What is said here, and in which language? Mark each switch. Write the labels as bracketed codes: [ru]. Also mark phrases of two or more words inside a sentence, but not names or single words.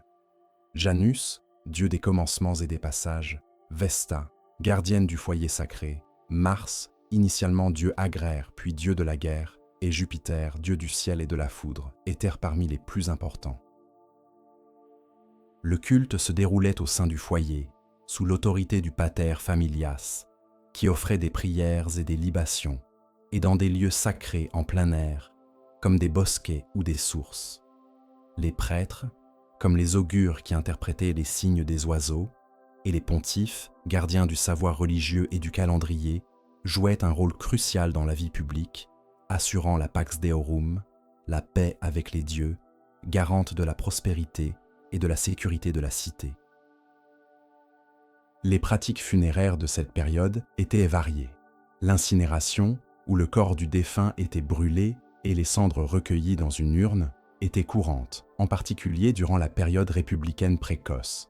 [fr] Janus, dieu des commencements et des passages, Vesta, gardienne du foyer sacré, Mars, initialement dieu agraire puis dieu de la guerre, et Jupiter, dieu du ciel et de la foudre, étaient parmi les plus importants. Le culte se déroulait au sein du foyer, sous l'autorité du [la] pater familias, [fr] qui offrait des prières et des libations, et dans des lieux sacrés en plein air, comme des bosquets ou des sources. Les prêtres, comme les augures qui interprétaient les signes des oiseaux, et les pontifes, gardiens du savoir religieux et du calendrier, jouaient un rôle crucial dans la vie publique, assurant la [la] pax deorum, [fr] la paix avec les dieux, garante de la prospérité et de la sécurité de la cité. Les pratiques funéraires de cette période étaient variées. L'incinération, où le corps du défunt était brûlé et les cendres recueillies dans une urne, était courante, en particulier durant la période républicaine précoce.